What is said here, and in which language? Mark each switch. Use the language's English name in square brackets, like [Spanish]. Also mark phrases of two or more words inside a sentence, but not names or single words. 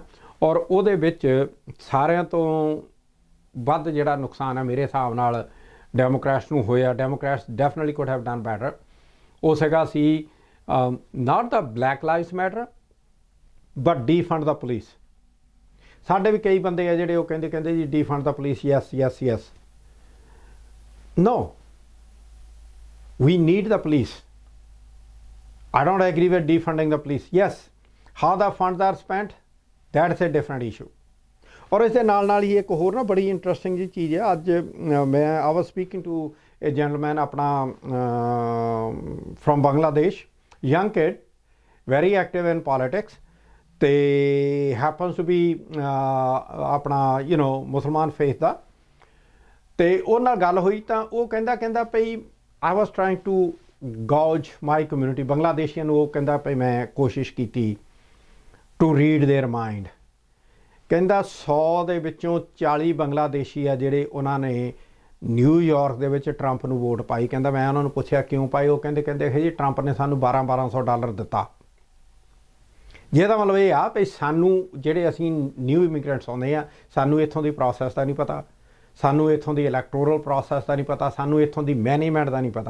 [Punjabi] ਔਰ ਉਹਦੇ ਵਿੱਚ ਸਾਰਿਆਂ ਤੋਂ ਵੱਧ ਜਿਹੜਾ ਨੁਕਸਾਨ ਹੈ ਮੇਰੇ ਹਿਸਾਬ ਨਾਲ ਡੈਮੋਕ੍ਰੈਟਸ ਨੂੰ ਹੋਇਆ, [English] Democrats definitely could have done better. [Punjabi] ਉਹ ਸੀਗਾ ਸੀ [English] not the Black Lives Matter but defund the police. [Punjabi] ਸਾਡੇ ਵੀ ਕਈ ਬੰਦੇ ਆ ਜਿਹੜੇ ਉਹ ਕਹਿੰਦੇ ਜੀ [English] defund the police, yes yes yes, no, we need the police. I don't agree with defunding the police. Yes, how the funds are spent, that's a different issue. [Punjabi] ਔਰ ਇਸ ਦੇ ਨਾਲ ਹੀ ਇੱਕ ਹੋਰ ਨਾ ਬੜੀ ਇੰਟਰਸਟਿੰਗ ਜੀ ਚੀਜ਼ ਹੈ। ਅੱਜ ਮੈਂ [English] I was speaking to a gentleman ਆਪਣਾ from Bangladesh, young kid, very active in politics, ਅਤੇ happens to be [Punjabi] ਆਪਣਾ ਮੁਸਲਮਾਨ ਫੇਥ ਦਾ। ਅਤੇ ਉਹ ਨਾਲ ਗੱਲ ਹੋਈ ਤਾਂ ਉਹ ਕਹਿੰਦਾ ਭਈ [English] I was trying to gauge my community, [Punjabi] ਬੰਗਲਾਦੇਸ਼ੀਆਂ ਨੂੰ। ਉਹ ਕਹਿੰਦਾ ਭਈ ਮੈਂ ਕੋਸ਼ਿਸ਼ ਕੀਤੀ [English] to read their mind। [Punjabi] ਕਹਿੰਦਾ 100 ਦੇ ਵਿੱਚੋਂ 40 ਬੰਗਲਾਦੇਸ਼ੀ ਆ ਜਿਹੜੇ ਉਹਨਾਂ ਨੇ ਨਿਊਯਾਰਕ ਦੇ ਵਿੱਚ ਟਰੰਪ ਨੂੰ ਵੋਟ ਪਾਈ। ਕਹਿੰਦਾ ਮੈਂ ਉਹਨਾਂ ਨੂੰ ਪੁੱਛਿਆ ਕਿਉਂ ਪਾਈ, ਉਹ ਕਹਿੰਦੇ ਜੀ ਟਰੰਪ ਨੇ ਸਾਨੂੰ $1200 ਦਿੱਤਾ। ਜਿਹਦਾ ਮਤਲਬ ਇਹ ਆ ਵੀ ਸਾਨੂੰ ਜਿਹੜੇ ਅਸੀਂ [English] new immigrants [Punjabi] ਆਉਂਦੇ ਆ, ਸਾਨੂੰ ਇੱਥੋਂ ਦੀ ਪ੍ਰੋਸੈਸ ਦਾ ਨਹੀਂ ਪਤਾ, ਸਾਨੂੰ ਇੱਥੋਂ ਦੀ [English] electoral process [Punjabi] ਦਾ ਨਹੀਂ ਪਤਾ, ਸਾਨੂੰ ਇੱਥੋਂ ਦੀ ਮੈਨੇਜਮੈਂਟ ਦਾ ਨਹੀਂ ਪਤਾ।